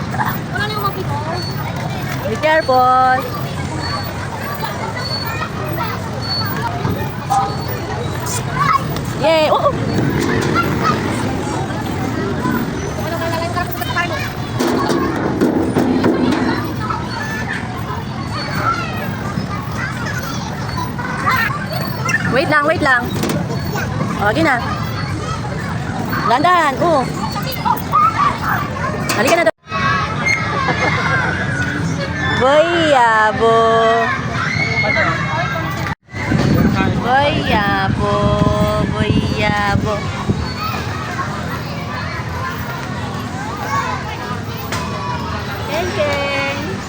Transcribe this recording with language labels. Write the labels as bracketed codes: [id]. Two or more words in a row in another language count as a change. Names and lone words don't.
[en] Be careful! Yay! Oh! [tl] Wait lang, wait lang. O, na. Landahan, Halika na doon. Boyabo. Boyabo. Boyabo. Keng-keng.